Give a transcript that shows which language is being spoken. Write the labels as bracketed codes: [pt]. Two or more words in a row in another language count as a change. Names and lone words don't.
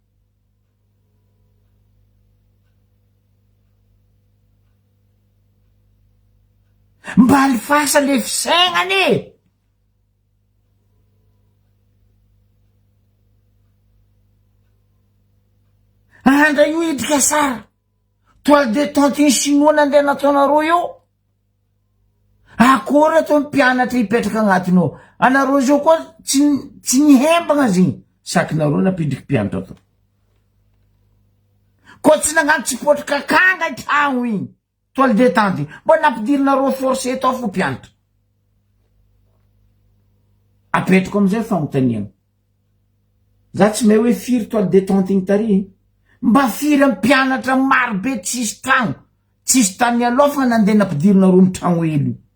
[mg] mba alifasa le fisagnany andra io idrika sara [fr] toile détente in chinois [mg] nandeha nataonareo io akory atao mpianatra ipetraka agnatiny ao anareo zao koa tsy nihembagna zigny sakinareo napindriky mpianatra atao koa tsy nagnano tsipotrika kanga tragno igny [fr] toile détente [mg] mbo nampidirinareo forcé tao fo mpianatra apetrako amizay fanontaniana za tsy mahay hoe firy [fr] toile détente [mg] igny tary mba firy mpianatra marobe tsisy tragno tsisy tany alofa nandeha nampidirinareo amy tragno elo